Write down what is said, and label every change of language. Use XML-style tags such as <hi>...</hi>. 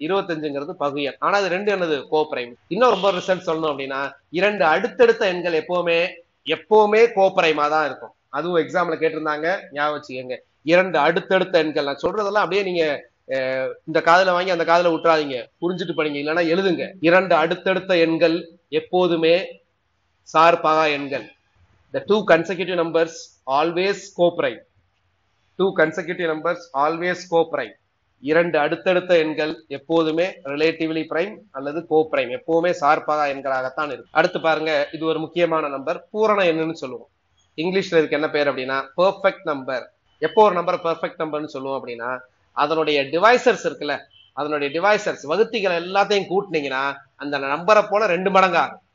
<ta>25ங்கிறது பகு எண். ஆனா அது ரெண்டு என்னது கோப்ரைம். இன்னும் ரொம்ப ரிசல்ட் சொல்லணும் அப்படின்னா, 2 அடுத்தடுத்த எண்கள் எப்பவுமே கோப்ரைமா தான் இருக்கும். அதுவும் எக்ஸாம்ல கேட்டிருந்தாங்க, ஞாபகம் வச்சுக்கோங்க. 2 அடுத்தடுத்த எண்கள், நான் சொல்றதெல்லாம் அப்படியே நீங்க இந்த காதுல வாங்கி அந்த காதுல விட்டுறாதீங்க, புரிஞ்சுட்டு படிங்க, இல்லைன்னா எழுதுங்க. 2 அடுத்தடுத்த எண்கள் எப்போதுமே சார்பகா எண்கள்.</ta> <en>The two consecutive numbers always co-prime. Two consecutive numbers always co-prime.</en> <ta>2 அடுத்தடுத்த எண்கள் எப்போதுமே ரிலேட்டிவ்லி பிரைம் அல்லது கோப்ரைம், எப்பவுமே சார்பகா எண்களாகத்தான் இருக்கு. அடுத்து பாருங்க, இது ஒரு முக்கியமான நம்பர், பூரண எண்ணுன்னு சொல்லுவோம். இங்கிலீஷ்ல இருக்கு என்ன பேர் அப்படின்னா பெர்ஃபெக்ட் நம்பர். எப்போ ஒரு நம்பர் பெர்ஃபெக்ட் நம்பர்னு சொல்லுவோம் அப்படின்னா, அதனுடைய டிவைசர்ஸ் இருக்குல்ல, அதனுடைய டிவைசர்ஸ் வகுத்திகள் எல்லாத்தையும் கூட்டினீங்கன்னா அந்த நம்பரை போல 2 மடங்கு ஆகும்.</ta>